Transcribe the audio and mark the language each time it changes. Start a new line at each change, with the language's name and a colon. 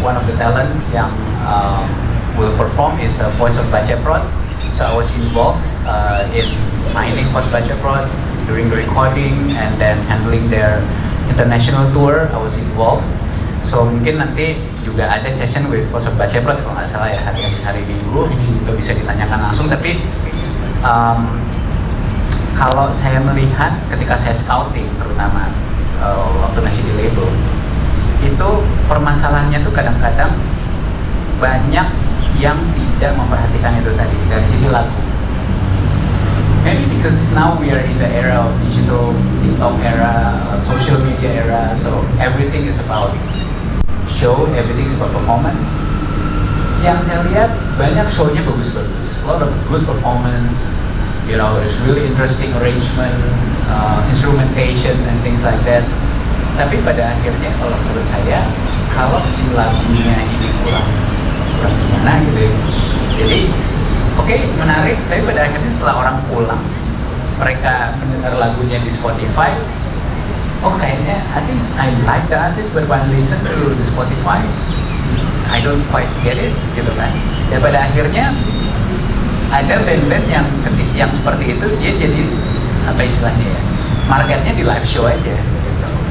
English: One of the talents yang will perform is Voice of Baceprot, so I was involved in signing Voice of Baceprot, during the recording, and then handling their international tour. I was involved.
Indonesian: So mungkin nanti juga ada
English: session with
Indonesian: Voice of Baceprot kalau nggak salah ya, hari Minggu, itu bisa ditanyakan langsung. Tapi kalau saya melihat ketika saya scouting, terutama waktu masih di label, itu permasalahannya tuh kadang-kadang banyak yang tidak memperhatikan itu tadi dari sisi lagu.
English: Maybe because now we are in the era of digital, TikTok era, social media era, so everything is about show, everything is about performance.
Indonesian: Yang saya lihat banyak show-nya bagus-bagus,
English: a lot of good performance, you know, it's really interesting arrangement, instrumentation and things like that.
Indonesian: Tapi pada akhirnya kalau menurut saya, kalau si lagunya ini kurang gimana gitu ya. Jadi oke, menarik, tapi pada akhirnya setelah orang pulang, mereka mendengar lagunya di Spotify, oh kayaknya
English: I think I like the artist but when I listen to the Spotify I don't quite get it
Indonesian: gitu kan. Dan pada akhirnya ada band-band yang seperti itu dia jadi apa istilahnya ya, marketnya di live show aja gitu.